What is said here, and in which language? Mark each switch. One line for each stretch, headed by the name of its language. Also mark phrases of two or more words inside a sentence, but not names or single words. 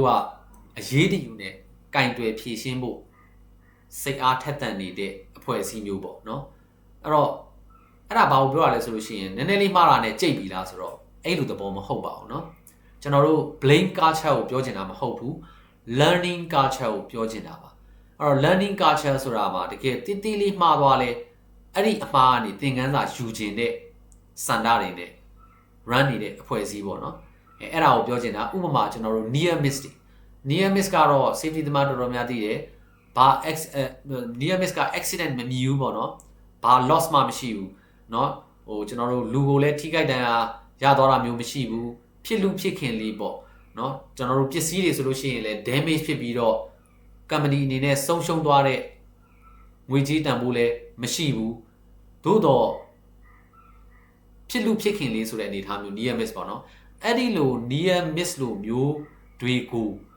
Burmese: ကအရေးတယူနဲ့ကင်တွယ်ဖြည့်ရှင်းဖို့စိတ်အားထက်သန်နေတဲ့အဖွဲ့အစည်းမျိုးပေါ့နော်အဲ့တော့အဲ့ဒါဘာကိုပြောရလဲဆိုလို့ရှိရင်နည်းနည်းလေးမှားတာနဲ့ကြိတ်ပြီလားဆိုတော့အဲ့လိုသဘောမဟုတ်ပါဘူးเนาะကျွန်တော်တို့ blame culture ကိုပြောချင်တာမဟုတ်ဘူး
English: learning culture
Burmese: ကိုပြောချင်တာပါအဲ့တော့
English: learning culture
Burmese: ဆိုတာမှာတကယ်တိတိလေးမှားသွားလဲအဲ့ဒီအမှားကနေသင်ခန်းစာယူခြင်းတဲ့စ န္ဒတွေနဲ့ run နေတဲ့အဖွဲ့အစည်းပေါ့နော်အဲ့ဒါကိုပြောချင်တာဥပမာကျွန်တော်တို့
English: near miss
Burmese: တွေ
English: near miss
Burmese: ကတော့ safety သမားတော်တော်များ သိတယ်ဘာ
English: near miss
Burmese: က accident မမြည်ဘူးပေါ့နော်ဘာ loss မှမရှိဘူးเนาะဟိုကျွန်တော်တို့လူကိုလည်းထိခိုက်ဒဏ်ရာရသွားတာမျိုးမရှိဘူးဖြစ်လူဖြစ်ခင်လေးပေါ့เนาะကျွန်တော်တို့ပစ္စည်းတွေဆိုလို့ရှိရင်လည်း damage ဖြစ်ပြီးတော့ company အနေနဲ့ဆုံးရှုံးသွားတဲ့ငွေကြေးတန်ဖိုးလည်းမရှိဘူးသို့တော့ဖြစ်လူဖြစ်ခင်လေးဆိုတဲ့အနေအထားမျိုး
English: near miss
Burmese: ပေါ့နော်အဲ့ဒီလို
English: near miss
Burmese: လို့မျိုးတွေကို